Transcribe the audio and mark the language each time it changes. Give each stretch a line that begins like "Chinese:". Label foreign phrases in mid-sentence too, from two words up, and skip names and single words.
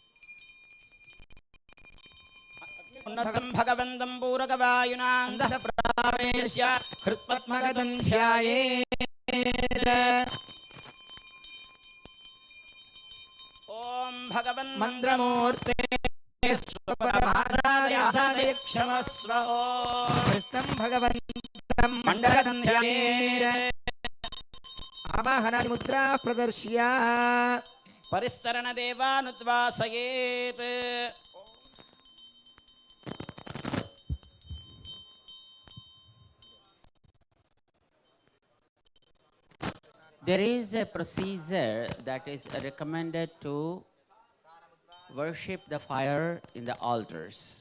Sanskrit: ఉన్నస్తం భగవంతం పూరకవాయునా समावेश्य हृत्पद्मगतं ध्यायेत्। ॐ भगवन् मन्द्रमूर्ते स्वपदमासादय क्षमस्व। कृष्णं भगवन्तं मण्डलं ध्यायेत्। आवाहनादिमुद्रा प्रदर्श्य परिस्तरणदेवानुद्वासयेत्।
English: There is a procedure that is recommended to worship the fire in the altars.